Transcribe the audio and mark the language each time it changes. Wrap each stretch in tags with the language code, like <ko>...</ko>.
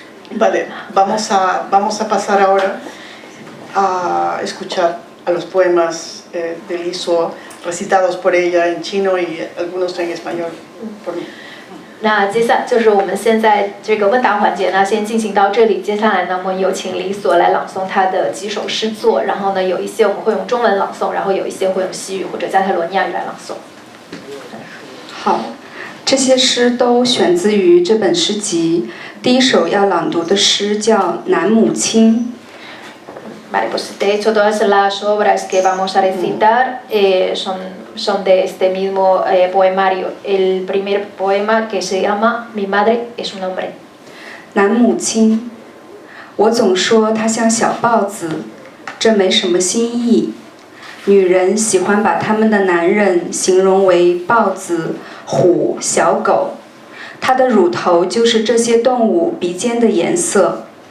<es>Vale, vamos a pasar ahora a escuchar a los poemas de Li Suo recitados por ella en chino y algunos en español por mí.</es> <zh>那接下来就是我们现在这个问答环节呢，先进行到这里。接下来呢，我们有请李所来朗诵他的几首诗作，然后呢，有一些我们会用中文朗诵，然后有一些会用西语或者加泰罗尼亚语来朗诵。好，这些诗都选自于这本诗集。第一首要朗读的诗叫《男母亲》。</zh> <es>Vale, pues de hecho todas las obras que vamos a recitar son de este mismo poemario. El primer poema que se llama Mi madre es un hombre.</es> <zh>男母亲，我总说她像小豹子，这没什么新意。女人喜欢把他们的男人形容为豹子、虎、小狗，她的乳头就是这些动物鼻尖的颜色。</zh>